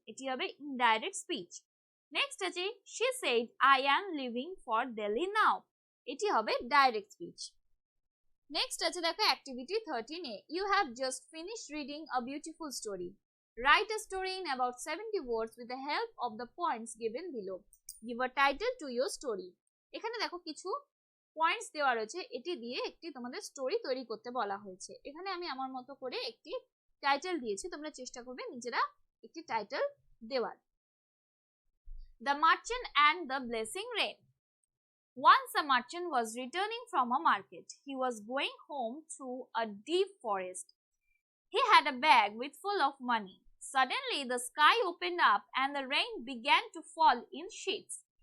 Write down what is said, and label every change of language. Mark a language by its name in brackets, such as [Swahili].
[Bangla] এটি হবে [English] indirect speech. Next আছে she said I am leaving for Delhi now. [Bangla] এটি হবে [English] direct speech. Next [Bangla] আছে দেখো [English] activity 13a. You have just finished reading a beautiful story. Write a story in about 70 words with the help of the points given below. Give a title to your story. [Bangla] এখানে দেখো কিছু points দেওয়া রয়েছে, এটি দিয়ে একটি তোমাদের story তৈরি করতে বলা হয়েছে। এখানে আমি আমার মতো করে একটি টাইটেল দিয়েছি, তোমরা চেষ্টা করবে নিজেরা একটি টাইটেল দেওয়ার। [English] The merchant and the blessing rain. Once a merchant was returning from a market. He was going home through a deep forest. He had a bag with full of money. Suddenly the sky opened up and the rain began to fall in sheets.